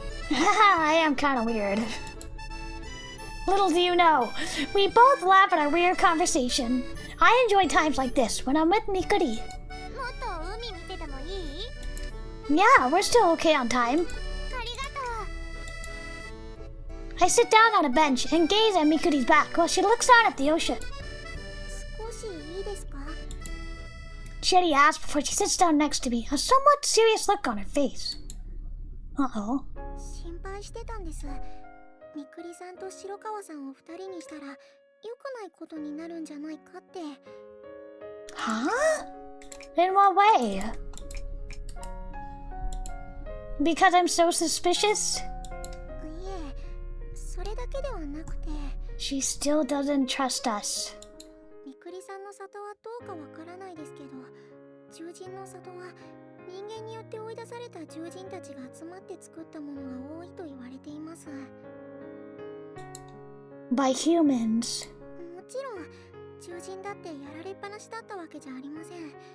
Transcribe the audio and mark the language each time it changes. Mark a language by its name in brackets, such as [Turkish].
[English] I am kind of weird. Little do you know, we both laugh at our weird conversation. I enjoy times like this when I'm with Mikuri. [Japanese] もっと海見ててもいい？ [English] Yeah, we're still okay on time. [Japanese] ありがとう。 [English] I sit down on a bench and gaze at Mikuri's back while she looks out at the ocean. [Japanese] 少しいいですか？ [English] Shetty asks before she sits down next to me, a somewhat serious look on her face. Uh-oh. [Japanese] 心配してたんです。みくりさんと白川さんを二人にしたら良くないことになるんじゃないかって。 [English] Huh? In what way? Because I'm so suspicious? [Japanese] いえ、それだけではなくて。 [English] She still doesn't trust us. [Japanese] みくりさんの里はどうかわからないですけど、獣人の里は人間によって追い出された獣人たちが集まって作ったものが多いと言われています。 [English] By humans. [Japanese] もちろん獣人だってやられっぱなしだったわけじゃありません。